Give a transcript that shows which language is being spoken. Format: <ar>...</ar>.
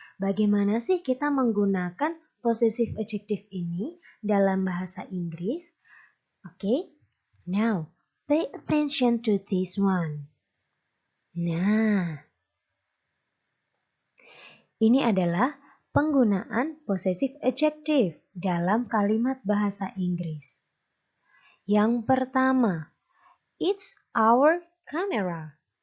<id>Bagaimana sih kita menggunakan possessive adjective ini dalam bahasa Inggris?</id> <en>Oke, now pay attention to this one.</en> <id>Nah, ini adalah penggunaan possessive adjective dalam kalimat bahasa Inggris. Yang pertama,</id> <en>it's our camera.</en>